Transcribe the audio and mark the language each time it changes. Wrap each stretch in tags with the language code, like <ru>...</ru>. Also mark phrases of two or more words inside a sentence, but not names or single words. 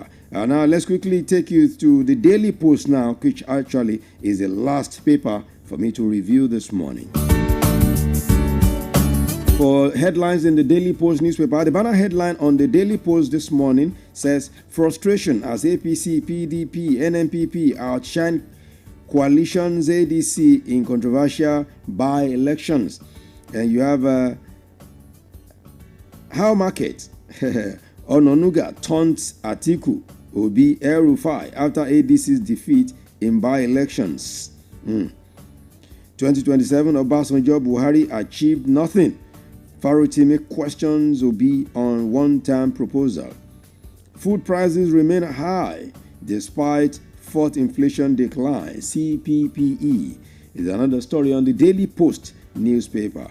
<en>Now let's quickly take you to the Daily Post now, which actually is the last paper for me to review this morning. For headlines in the Daily Post newspaper, the banner headline on the Daily Post this morning says frustration as APC, PDP, NNPP outshine coalitions ADC in controversial by-elections. And you have how market Ononuga taunts Atiku Obi El-Rufai after ADC's defeat in by-elections. 2027 Obasanjo Buhari achieved nothing. Farotimi questions Obi on one-time proposal. Food prices remain high despite fourth inflation decline. CPPE is another story on the Daily Post newspaper.</en>